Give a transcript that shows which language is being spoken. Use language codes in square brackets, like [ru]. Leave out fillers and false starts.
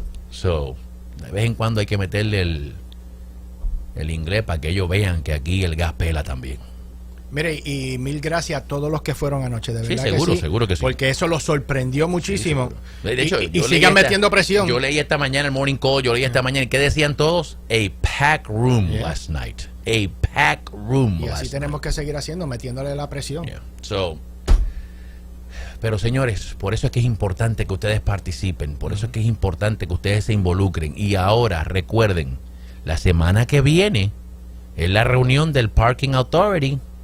[es] So, de vez en cuando hay que meterle el inglés para que ellos vean que aquí el gas pela también. Mire, y mil gracias a todos los que fueron anoche, de verdad. Sí, seguro, que sí, seguro que sí. Porque eso los sorprendió muchísimo. Sí, de hecho, y sigan metiendo presión. Yo leí esta mañana el Morning Call, yo leí esta mañana, ¿qué decían todos? [en] A packed room last night. A packed room [es] Y [en] last [es] así [en] night. [es] tenemos que seguir haciendo, metiéndole la presión. [en] Yeah. [es] Pero señores, por eso es que es importante que ustedes participen, por eso es que es importante que ustedes se involucren. Y ahora, recuerden, la semana que viene es la reunión del Parking Authority.